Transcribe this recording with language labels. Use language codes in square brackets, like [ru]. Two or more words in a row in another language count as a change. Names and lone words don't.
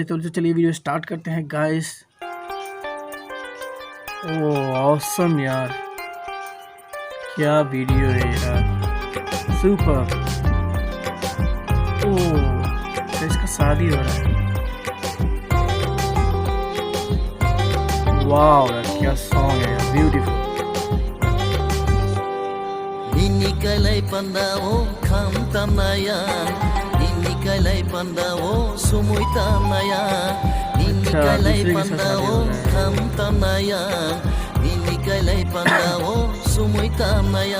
[hi] तो चलिए [en] video start [hi] करते हैं गाइस। [en] oh awesome [hi] यार, क्या वीडियो है यार, सुपर। ओह इसका शादी हो रहा है, वाओ यार क्या सॉन्ग है यार, ब्यूटीफुल। [trp] Nini Kailai Panda o kham tamnaya, Nini Kailai Panda o sumui tamnaya, Nini Kailai Panda o kham tamnaya, Nini Kailai Panda o sumui tamnaya.